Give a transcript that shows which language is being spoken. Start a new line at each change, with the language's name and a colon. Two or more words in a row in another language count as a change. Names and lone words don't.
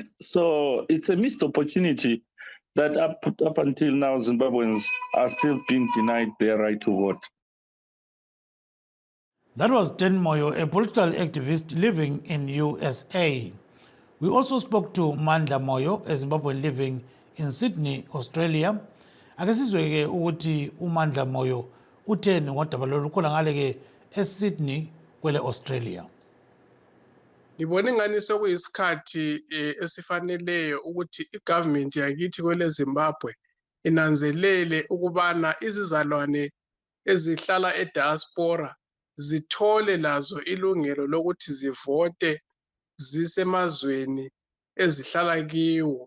English: So it's a missed opportunity that up until now, Zimbabweans are still being denied their right to vote. That was Den Moyo, a political activist living in USA. We also spoke to Mandla Moyo, a Zimbabwean living in Sydney, Australia.
North Ndebele: Ake sizwe-ke ukuthi uMandla Moyo utheni ngodaba lolu khona ngale ke eSydney kwele Australia. Ngibona ingani sokuyisikhathi esifaneleyo ukuthi igovernment yakithi kwele Zimbabwe inanzelele ukubana izizalwane ezihlala ediaspora zithole lazo ilungelo lokuthi zivote zisemazweni ezihlala kiwo.